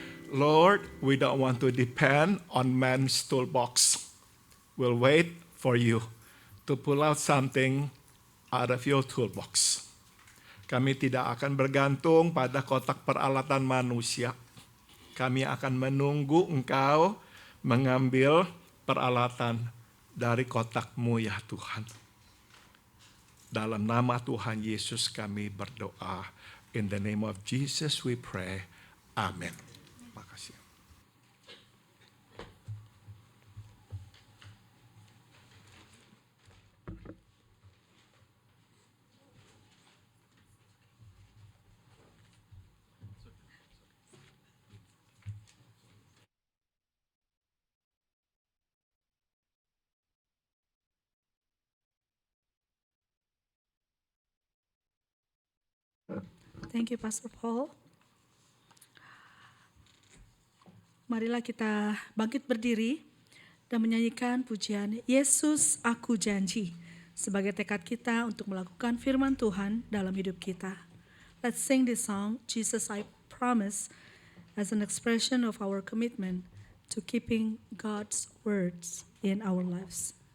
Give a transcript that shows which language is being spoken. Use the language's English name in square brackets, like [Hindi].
[English] Lord, we don't want to depend on man's toolbox. We'll wait for you to pull out something out of your toolbox. [Indonesian] Kami tidak akan bergantung pada kotak peralatan manusia. Kami akan menunggu Engkau mengambil peralatan dari kotak-Mu ya Tuhan. Dalam nama Tuhan Yesus kami berdoa. [English] In the name of Jesus we pray. [Indonesian] Amen. Makasih. [English] Thank you, Pastor Paul. [Indonesian] Marilah kita bangkit berdiri dan menyanyikan pujian Yesus Aku Janji sebagai tekad kita untuk melakukan firman Tuhan dalam hidup kita. [English] Let's sing this song, Jesus I Promise, as an expression of our commitment to keeping God's words in our lives.